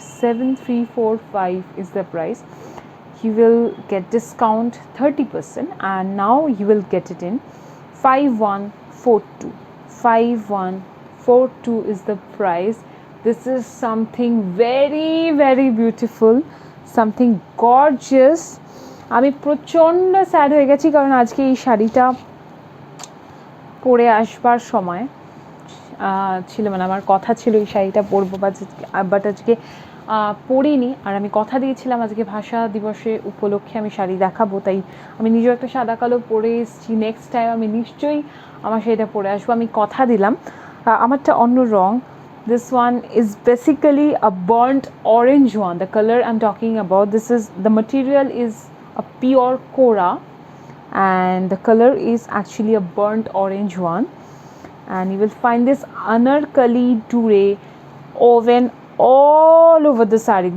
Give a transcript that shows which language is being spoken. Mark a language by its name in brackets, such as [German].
[English] 7345 is the price. You will get discount 30% and now you will get it in 5142. 5142 is the price. This is something very very beautiful, something gorgeous. [Bangla] আমি প্রচণ্ড sad হয়ে গেছি কারণ আজকে এই শাড়িটা পরে আসবার সময় ছিল, মানে আমার কথা ছিল এই শাড়িটা পরবো বাট আজকে পরিনি। আর আমি কথা দিয়েছিলাম আজকে ভাষা দিবসে উপলক্ষে আমি শাড়ি দেখাবো, তাই আমি নিজেও একটা সাদা কালো পরে এসেছি। [English] next time [Bangla] আমি নিশ্চয়ই আমার শাড়িটা পরে আসবো, আমি কথা দিলাম। আমারটা অন্য রং। [English] This one is basically a burnt orange one. The color I'm talking about, this is, the material is a pure Kora and the color is actually a burnt orange one. And you will find this anarkali dure woven all over the sari.